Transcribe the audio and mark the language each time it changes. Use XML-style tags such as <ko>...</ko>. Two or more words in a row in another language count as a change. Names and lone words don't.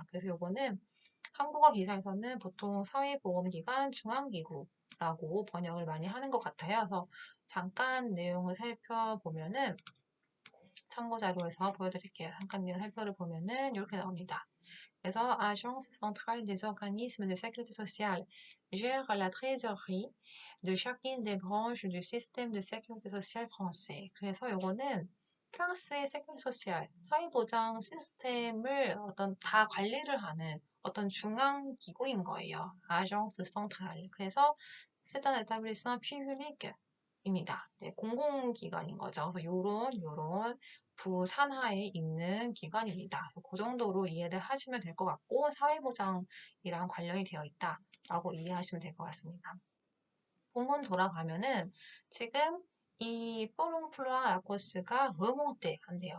<ko>그래서 요거는 한국어 기사에서는 보통 사회보험기관 중앙기구라고 번역을 많이 하는 것 같아요. 그래서 잠깐 내용을 살펴보면은 참고 자료에서 보여드릴게요. 잠깐 내용 살펴를 보면은 이렇게 나옵니다. 그래서</ko> <fr>Agence centrale des organismes de sécurité sociale gère la trésorerie de chacune des branches du système de sécurité sociale français.</fr> <ko>그래서 요거는 프랑스의</ko> <fr>sécurité sociale</fr> <ko>사회보장 시스템을 어떤 다 관리를 하는 어떤 중앙 기구인 거예요.</ko> <fr>Agence centrale. 그래서 c'est un établissement public입니다.</fr> <ko>네, 공공기관인 거죠. 그래서 요런 부산하에 있는 기관입니다. 그래서 그 정도로 이해를 하시면 될 것 같고 사회보장이랑 관련이 되어 있다라고 이해하시면 될 것 같습니다. 본문 돌아가면은 지금 이 뽀롱플루아 라코스가 음홍대 한대요.</ko>